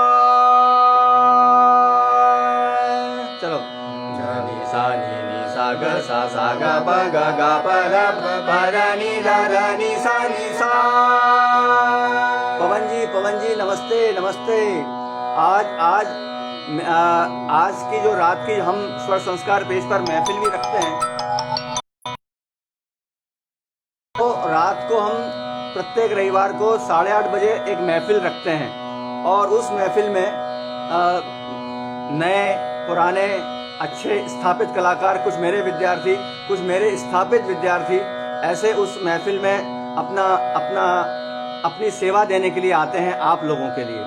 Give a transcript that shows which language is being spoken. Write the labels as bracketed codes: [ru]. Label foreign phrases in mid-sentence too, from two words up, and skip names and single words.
[hi] चलो ध नि सा ग सा ग प ग ग प ध प प ध नि ध ध नि सा नि सा। पवन जी नमस्ते नमस्ते। आज की जो रात की हम स्वर संस्कार पेज पर महफिल भी रखते हैं, तो रात को हम प्रत्येक रविवार को 8:30 बजे एक महफिल रखते हैं और उस महफिल में नए पुराने अच्छे स्थापित कलाकार, कुछ मेरे विद्यार्थी, कुछ मेरे स्थापित विद्यार्थी ऐसे उस महफिल में अपनी सेवा देने के लिए आते हैं आप लोगों के लिए।